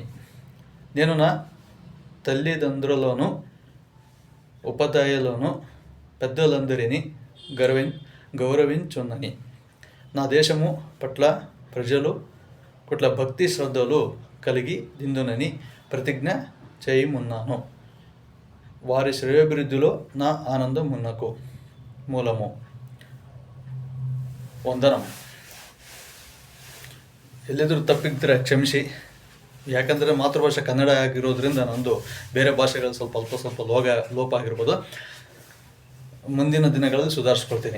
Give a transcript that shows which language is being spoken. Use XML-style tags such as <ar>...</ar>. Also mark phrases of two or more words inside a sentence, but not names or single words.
<te>నేను నా తల్లిదండ్రులను, ఉపాధ్యాయులను, పెద్దలందరినీ గౌరవించునని. నా దేశము పట్ల ప్రజలు పట్ల భక్తి శ్రద్ధలు కలిగి దిందునని ప్రతిజ్ఞ చేయుమున్నాను. వారి శ్రేయోభివృద్ధిలో నా ఆనందమునకు ಮೂಲము.</te> <kn>ವಂದನಂ. ಎಲ್ಲಿದ್ರೂ ತಪ್ಪಿದ್ರೆ ಕ್ಷಮಿಸಿ. ಯಾಕಂದರೆ ಮಾತೃಭಾಷೆ ಕನ್ನಡ ಆಗಿರೋದ್ರಿಂದ ನಂದು ಬೇರೆ ಭಾಷೆಗಳು ಸ್ವಲ್ಪ ಲೋಪ ಆಗಿರ್ಬೋದು. ಮುಂದಿನ ದಿನಗಳಲ್ಲಿ ಸುಧಾರಿಸ್ಕೊಳ್ತೀನಿ.</kn>